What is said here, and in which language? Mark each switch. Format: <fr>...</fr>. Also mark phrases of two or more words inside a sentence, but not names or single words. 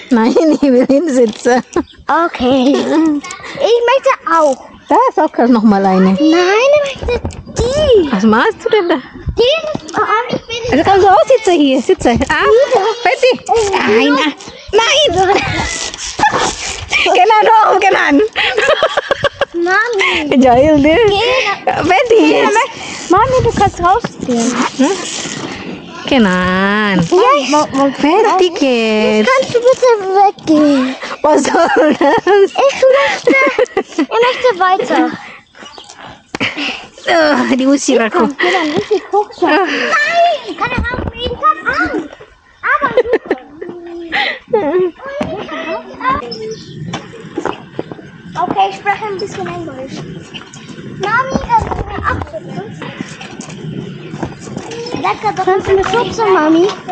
<de>Nein, ich will hinsitzen. Okay. Ich möchte auch. Da ist auch noch mal eine. Nein, ich möchte die. Was machst du denn da? Die. Ich bin Also kannst du auch sitzen hier. Sitze. Fertig. Nein. Kenan. Mami.</de> <id>Jahil dia.</id> <de>Fertig jetzt. Mami, du kannst rausgehen. Kenan. Ja, Fertig jetzt. kannst du bitte weggehen? Was soll das? Ich möchte weiter.</de> <id>Diusir aku.</id> <de>Komm, geh dann richtig hoch. Nein, kann er auch jeden Tag an. Aber okay, ich spreche ein bisschen Englisch. Mami, abschütteln. Kannst du mich schubsen, Mami?</de>